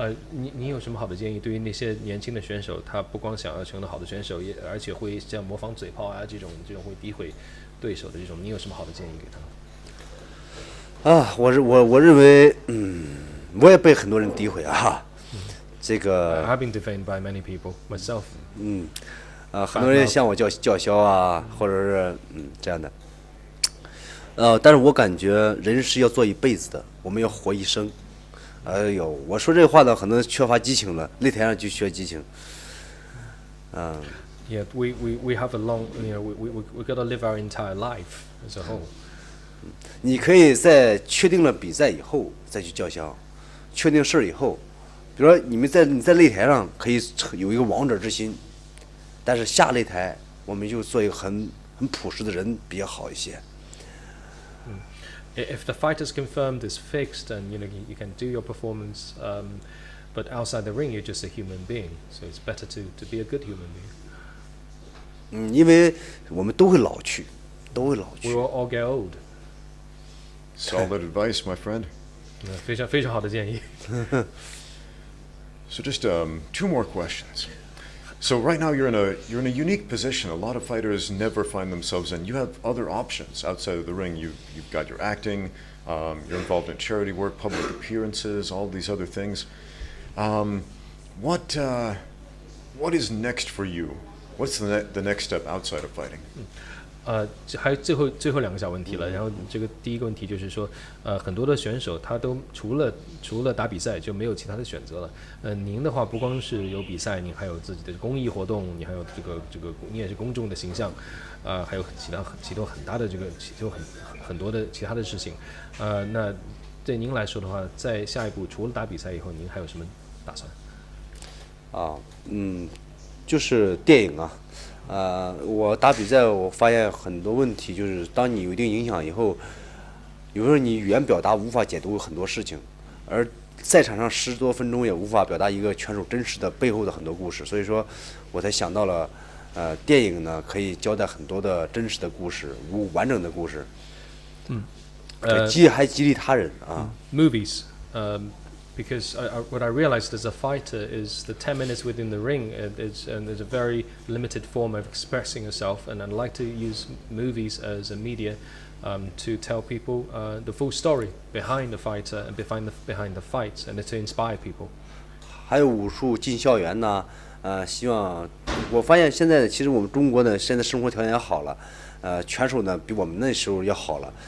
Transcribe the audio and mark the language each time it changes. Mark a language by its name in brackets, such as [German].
[Chinese] 你有什么好的建议？对于那些年轻的选手，他不光想要成为好的选手，而且会像模仿嘴炮啊这种会诋毁对手的这种，你有什么好的建议给他？啊，我认为，我也被很多人诋毁啊。这个 [English] I've been defamed by many people myself. [Chinese] 很多人向我叫嚣啊，或者是这样的。但是我感觉人是要做一辈子的，我们要活一生。哎呦，我说这话呢，可能缺乏激情了，擂台上就缺激情。 [English] Yeah, we have a long, we got to live our entire life as a whole. [Chinese] 你可以在确定了比赛以后再去叫嚣，确定事儿以后，比如说你在擂台上可以有一个王者之心，但是下擂台我们就做一个很朴实的人比较好一些。 [English] If the fight is confirmed, is fixed, and you can do your performance, but outside the ring you're just a human being. So it's better to be a good human being. [Chinese] 因为我们都会老去，都会老 [English] We [Chinese] 去。 [English] will all get old. Solid advice, my friend. 非常非常好的建议。 So just 2 more questions. So right now you're in a unique position. A lot of fighters never find themselves in. You have other options outside of the ring. You've got your acting. You're involved in charity work, public appearances, all these other things. What is next for you? What's the next step outside of fighting? [Chinese] 还有最后2个小问题了。然后这个第一个问题就是说，很多的选手他都除了打比赛就没有其他的选择了。您的话不光是有比赛，您还有自己的公益活动，你还有这个你也是公众的形象，还有其他很大的很多的其他的事情。那对您来说的话，在下一步除了打比赛以后，您还有什么打算？就是电影啊。我打比赛，我发现很多问题，就是当你有一定影响以后，有时候你语言表达无法解读很多事情，而赛场上10多分钟也无法表达一个拳手真实的背后的很多故事，所以说我才想到了，电影呢可以交代很多的真实的故事，完整的故事，还激励他人啊。 [English] Movies. Because what I realized as a fighter is the 10 minutes within the ring is a very limited form of expressing yourself, and I'd like to use movies as a media to tell people the full story behind the fighter and behind the fights, and to inspire people. [Chinese] 还有武术进校园呢，希望我发现现在其实我们中国呢，现在生活条件也好了，拳手呢比我们那时候要好了。